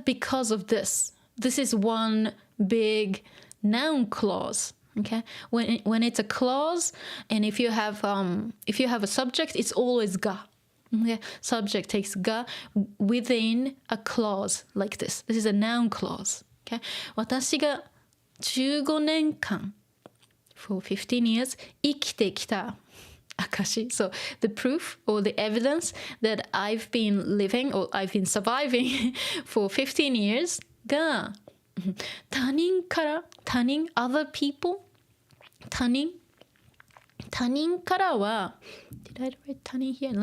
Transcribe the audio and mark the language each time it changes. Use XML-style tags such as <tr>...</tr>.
<en>Because of this. This is one big noun clause. Okay, when it's a clause, and if you have a subject, it's always ga. Okay, subject takes ga within a clause like this. This is a noun clause.</en> <ja>Okay, 私が15年間</ja> <en>for 15 years</en> <ja>生きてきた。</ja> <en>Akashi. So the proof or the evidence that I've been living or I've been surviving for 15 years</en> <ja>が他人から他人</ja> <en>other people</en> <ja>他人からは</ja> <en>Did I write 他人 here?</en>